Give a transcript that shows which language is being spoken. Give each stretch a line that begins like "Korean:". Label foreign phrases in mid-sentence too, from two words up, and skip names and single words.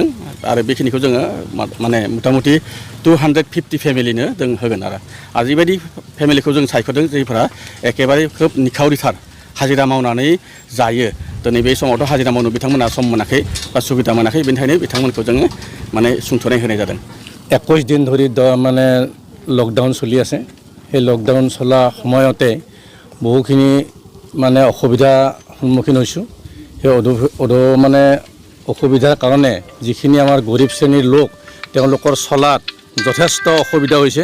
Bodo: आरो बेखिनिखौ जोङो माने मथा मथि 250 फेमिलिनो जों होगोन। आरो बेबायदि फेमिलिखौ जों सायख'दों जायफोरा एखेबारे खोब निखावरिथार हाजिरा मावनानै जायो। दिनै बे समावथ' हाजिरा मावनो बिथांमोना सम मोनाखै बा सुबिदा मोनाखै। बेनिखायनो बिथांमोनखौ जोङो माने सुंथ'नाय होनाय जादों।
Assamese: 21 দিন ধৰি মানে লকডাউন চলি আছে। সেই লকডাউন চলা সময়তে বহুখিনি মানে অসুবিধাৰ সন্মুখীন হৈছোঁ। সেই মানে অসুবিধাৰ কাৰণে যিখিনি আমাৰ গৰীব শ্ৰেণীৰ লোক তেওঁলোকৰ চলাত যথেষ্ট অসুবিধা হৈছে।